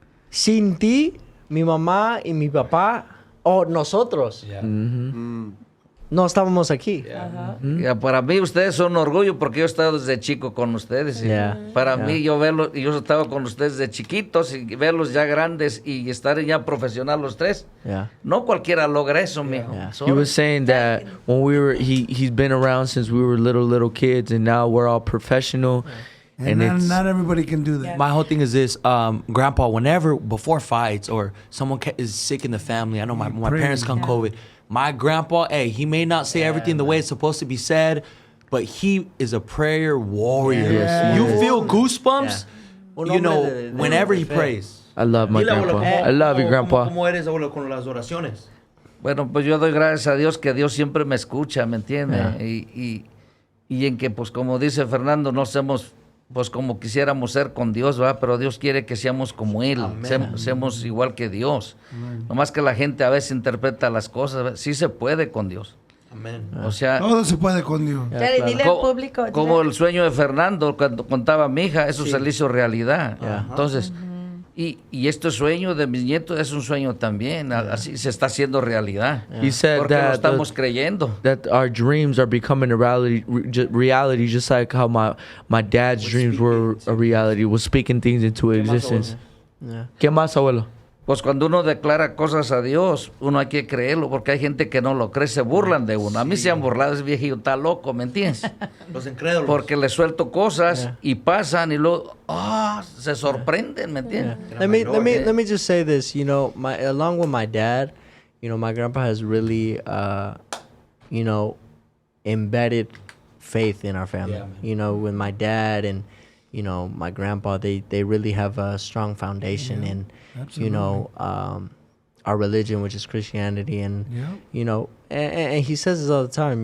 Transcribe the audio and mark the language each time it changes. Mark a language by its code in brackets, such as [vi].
[es] Sin ti, mi mamá y mi papá, o nosotros, no estábamos aquí. Ya, para mí ustedes son un orgullo porque yo he estado desde chico con ustedes. Y [en] Yeah. [es] para mí yo verlos, yo he estado con ustedes desde chiquitos y verlos ya grandes y estar ya profesional los tres. [en] Yeah. [es] No cualquiera logra eso, mijo. [en] Yeah. He was saying that when we were, he's been around since we were little kids, and now we're all professional. And And it's not everybody can do that. My whole thing is this, Grandpa, before fights or someone is sick in the family, I know my parents caught COVID. My grandpa, hey, he may not say everything the way it's supposed to be said, but he is a prayer warrior. Yes, You feel goosebumps, you know, whenever he prays. I love my grandpa. I love you, Grandpa. [es] ¿Cómo eres, abuelo, con las oraciones? Bueno, pues yo doy gracias a Dios que Dios siempre me escucha, ¿me entiendes? Y en que, pues como dice Fernando, no somos pues como quisiéramos ser con Dios, ¿verdad? Pero Dios quiere que seamos como Él, seamos igual que Dios. Nomás que la gente a veces interpreta las cosas, ¿verdad? Sí se puede con Dios. Amén. O sea, Todo se puede con Dios. Jerry, dile al público. dile. como el sueño de Fernando, cuando contaba mi hija, eso se le hizo realidad. Entonces, y este sueño de mis nietos es un sueño también, así se está haciendo realidad. [en] He said [es] Porque lo [en] that [es] estamos creyendo. [en] that our dreams are becoming a reality, just like how my dad's dreams were a reality, was speaking things into existence. [es] ¿Qué más, abuelo? Pues cuando uno declara cosas a Dios, uno hay que creerlo, porque hay gente que no lo cree, se burlan de uno. A mí se han burlado, ese viejito está loco, ¿me entiendes? Los incrédulos. Porque le suelto cosas y pasan y luego se sorprenden, ¿me entiendes? [en] Let me just say this. You know, along with my dad, you know, my grandpa has really, you know, embedded faith in our family. You know, with my dad and, you know, my grandpa, they really have a strong foundation in, you know, our religion, which is Christianity, and you know, and he says this all the time.